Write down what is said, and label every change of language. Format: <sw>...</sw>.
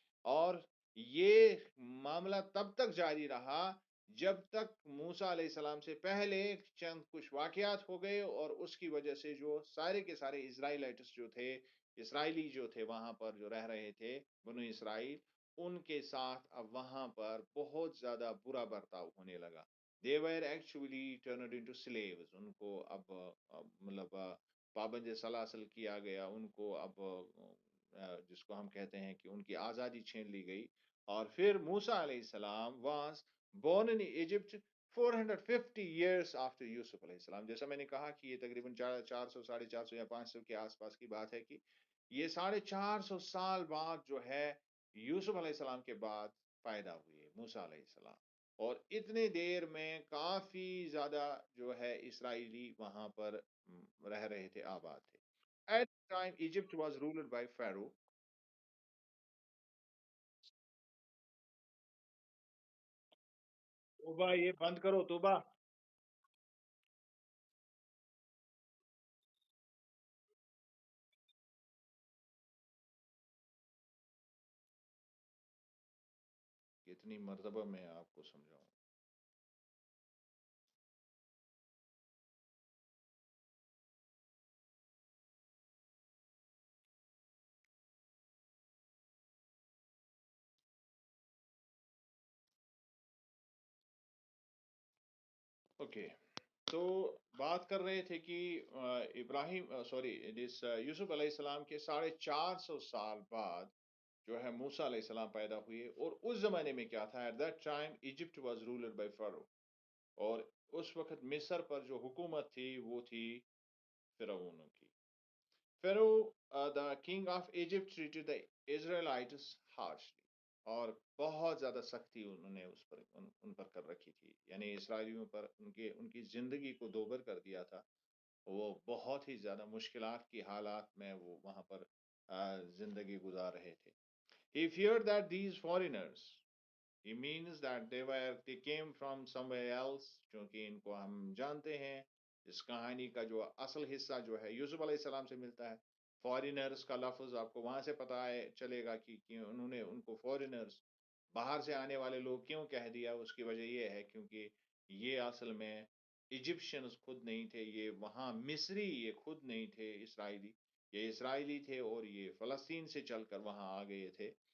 <ur>اور یہ معاملہ تب تک جاری رہا جب تک موسیٰ علیہ السلام سے پہلے چند کچھ واقعات ہو گئے، اور اس کی وجہ سے جو سارے کے سارے اسرائیلائٹس جو تھے، اسرائیلی جو تھے وہاں پر جو رہ رہے تھے بنو اسرائیل، ان کے ساتھ اب وہاں پر بہت زیادہ برا برتاؤ ہونے لگا.</ur> <en>they were actually turned into slaves.</en> <ur>ان کو اب مطلب پابند سلاسل کیا گیا. ان کو اب جس کو ہم کہتے ہیں کہ ان کی آزادی چھین لی گئی. اور پھر</ur> <en>موسیٰ علیہ السلام was born in Egypt 450 years after Yusuf علیہ السلام.</en> <ur>جیسا میں نے کہا کہ یہ تقریباً 400 450 یا 500 کے آس پاس کی بات ہے کہ یہ 450 سال بعد جو ہے یوسف علیہ السلام کے بعد پیدا ہوئے موسیٰ علیہ السلام. اور اتنے دیر میں کافی زیادہ جو ہے اسرائیلی وہاں پر رہ رہے تھے، آباد تھے.</ur> <en>At the time Egypt was ruled by Pharaoh.</en> <ur>توبہ یہ بند کرو توبہ. کتنی مرتبہ میں آپ کو سمجھاؤں. اوکے، تو بات کر رہے تھے کہ ابراہیم سوری یوسف علیہ السلام کے 450 سال بعد جو ہے موسیٰ علیہ السلام پیدا ہوئے. اور اس زمانے میں کیا تھا؟</ur> <en>At that time Egypt was ruled by Pharaoh.</en> <ur>اور اس وقت مصر پر جو حکومت تھی وہ تھی فرعونوں کی.</ur> <en>Pharaoh, the king of Egypt, treated the Israelites harshly.</en> <ur>اور بہت زیادہ سختی انہوں نے اس پر ان پر کر رکھی تھی، یعنی اسرائیلیوں پر ان کی زندگی کو دوبر کر دیا تھا. وہ بہت ہی زیادہ مشکلات کی حالات میں وہ وہاں پر زندگی گزار رہے تھے.</ur> <en>He feared that these foreigners, he means that they came from somewhere else.</en> <ur>چونکہ ان کو ہم جانتے ہیں اس کہانی کا جو اصل حصہ جو ہے یوسف علیہ السلام سے ملتا ہے. فارینرز کا لفظ آپ کو وہاں سے پتا ہے چلے گا کہ انہوں نے ان کو فارینرز، باہر سے آنے والے لوگ کیوں کہہ دیا. اس کی وجہ یہ ہے کیونکہ یہ اصل میں ایجپشنز خود نہیں تھے، یہ وہاں مصری یہ خود نہیں تھے اسرائیلی، یہ اسرائیلی تھے اور یہ فلسطین سے چل کر وہاں آ گئے تھے.</ur>